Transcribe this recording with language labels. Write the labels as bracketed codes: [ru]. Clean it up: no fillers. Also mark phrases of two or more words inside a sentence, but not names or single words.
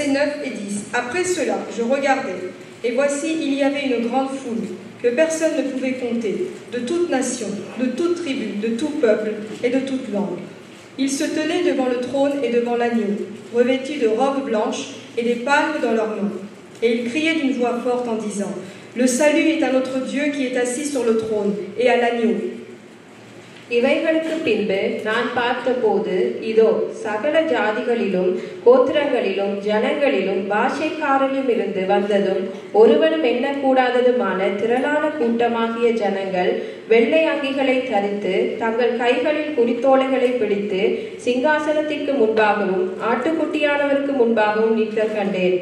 [fr] Après cela, je regardais, Et voici, il y avait une grande foule, que personne ne pouvait compter, de toute nation, de toute tribu, de tout peuple et de toute langue. Ils se tenaient devant le trône et devant l'agneau, revêtus de robes blanches et des palmes dans leurs mains. Et ils criaient d'une voix forte en disant, « Le salut est à notre Dieu qui est assis sur le trône et à l'agneau. » [ta] இவைகளுக்கு பின்பு நான் பார்த்தபோது இதோ சகல ஜாதிகளிலும் கோத்திரங்களிலும் ஜனங்களிலும் பாஷைக்காரிலும் இருந்து வந்ததும் ஒருவனும் எண்ணக்கூடாததுமான திரளான கூட்டமாகிய ஜனங்கள் வெள்ளை அங்கிகளை தரித்து தங்கள் கைகளில் குறித்தோலைகளை பிடித்து சிங்காசனத்திற்கு முன்பாகவும் ஆட்டுக்குட்டியானவருக்கு முன்பாகவும் நிற்க கண்டேன்.